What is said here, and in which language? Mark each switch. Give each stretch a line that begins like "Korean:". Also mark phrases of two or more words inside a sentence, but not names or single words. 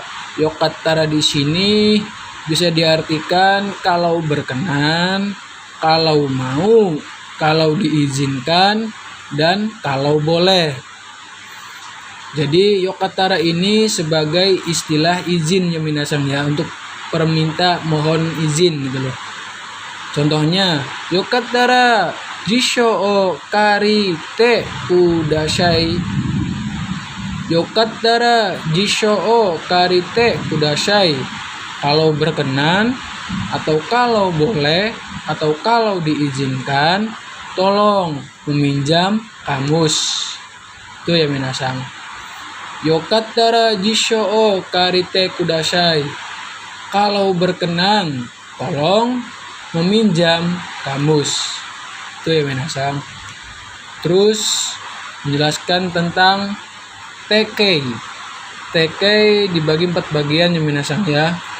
Indonesian: Yokattara di sini bisa diartikan kalau berkenan, kalau mau, kalau diizinkan, dan kalau boleh. Jadi yokattara ini sebagai istilah izin ya minasang ya, untuk perminta mohon izin gitu loh.
Japanese: Contohnya よかったら辞書を借りてください. よかったら辞書を借りてください.
Indonesian: Kalau berkenan, atau kalau boleh, atau kalau diizinkan, tolong meminjam kamus. Itu ya minasang.
Japanese: よかったら辞書を借りてください.
Indonesian: Kalau berkenan, tolong meminjam kamus. Itu ya minasang. Terus menjelaskan tentang tekei. Tekei dibagi 4 bagian ya minasang ya.